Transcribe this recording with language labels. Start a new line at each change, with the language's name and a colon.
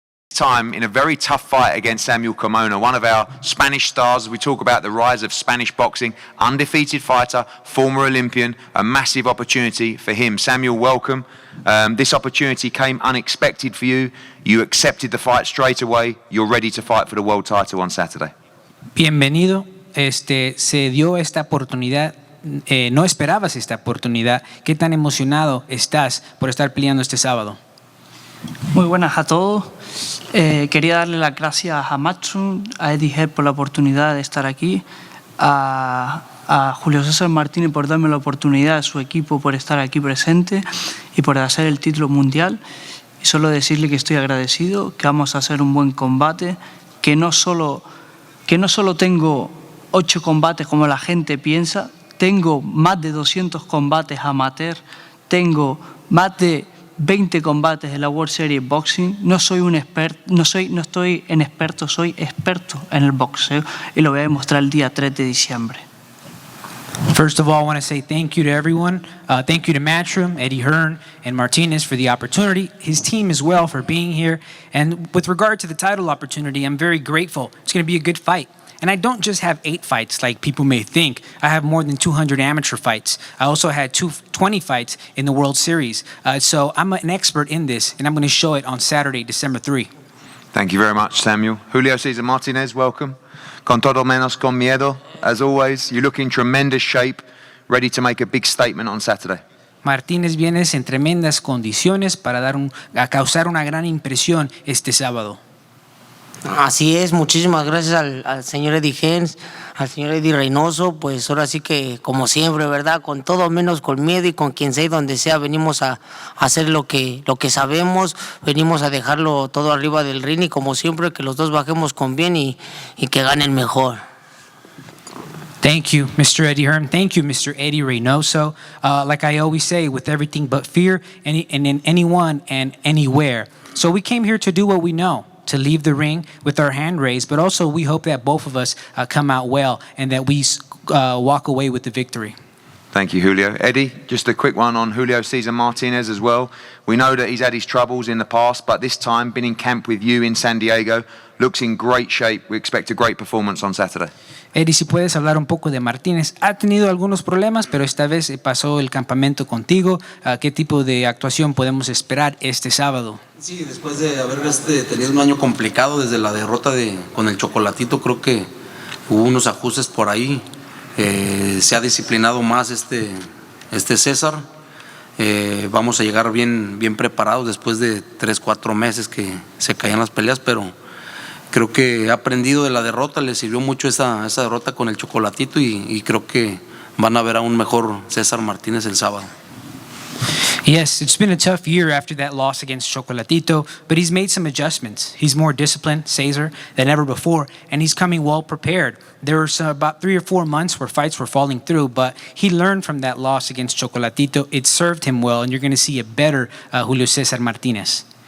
English: time in a very tough fight against Samuel Carmona, one of our Spanish stars. We talk about the rise of Spanish boxing, undefeated fighter, former Olympian, a massive opportunity for him. Samuel, welcome. This opportunity came unexpected for you. You accepted the fight straight away. You're ready to fight for the world title on Saturday.
Spanish: Bienvenido. Se dio esta oportunidad. No esperabas esta oportunidad. ¿Qué tan emocionado estás por estar peleando este sábado? Muy buenas a todos. Quería darle las gracias a Matchroom, a Eddie Head por la oportunidad de estar aquí, a Julio Cesar Martinez por darme la oportunidad, a su equipo por estar aquí presente y por hacer el título mundial. Y solo decirle que estoy agradecido, que vamos a hacer un buen combate, que no solo tengo 8 combates como la gente piensa, tengo más de 200 combates amateur, tengo más de 20 combates de la World Series Boxing. No soy un experto, no estoy en experto, soy experto en el boxeo y lo voy a demostrar el día 3 de diciembre.
English: First of all, I want to say thank you to everyone. Thank you to Matchroom, Eddie Hearn, and Martinez for the opportunity. His team as well for being here. And with regard to the title opportunity, I'm very grateful. It's going to be a good fight. And I don't just have 8 fights like people may think. I have more than 200 amateur fights. I also had 20 fights in the World Series. So I'm an expert in this, and I'm going to show it on Saturday, December 3. Thank you very much, Samuel. Julio Cesar Martinez, welcome.
Spanish: Con todo menos con miedo,
English: as always. You look in tremendous shape, ready to make a big statement on Saturday.
Spanish: Martínez vienes en tremendas condiciones para causar una gran impresión este sábado. Así es, muchísimas gracias al señor Eddie Hens, al señor Eddie Reynoso, pues ahora sí que como siempre, ¿verdad? Con todo menos con miedo y con quien sea y donde sea, venimos a hacer lo que sabemos, venimos a dejarlo todo arriba del ring y como siempre que los dos bajemos con bien y que gane el mejor.
English: Thank you, Mr. Eddie Hearn. Thank you, Mr. Eddie Reynoso. Like I always say, with everything but fear, and in anyone and anywhere. So we came here to do what we know, to leave the ring with our hand raised, but also we hope that both of us come out well and that we walk away with the victory. Thank you, Julio. Eddie, just a quick one on Julio Cesar Martinez as well. We know that he's had his troubles in the past, but this time, been in camp with you in San Diego, looks in great shape. We expect a great performance on Saturday.
Spanish: Eddie, si puedes hablar un poco de Martínez. Ha tenido algunos problemas, pero esta vez pasó el campamento contigo. ¿Qué tipo de actuación podemos esperar este sábado? Sí, después de haber tenido un año complicado desde la derrota con el Chocolatito, creo que hubo unos ajustes por ahí. Se ha disciplinado más este César. Vamos a llegar bien preparados después de 3-4 meses que se caían las peleas, pero creo que ha aprendido de la derrota, le sirvió mucho esa derrota con el Chocolatito y creo que van a ver a un mejor César Martínez el sábado.
English: Yes, it's been a tough year after that loss against Chocolatito, but he's made some adjustments. He's more disciplined, Cesar, than ever before, and he's coming well prepared. There were about 3 or 4 months where fights were falling through, but he learned from that loss against Chocolatito. It served him well, and you're going to see a better Julio Cesar Martinez.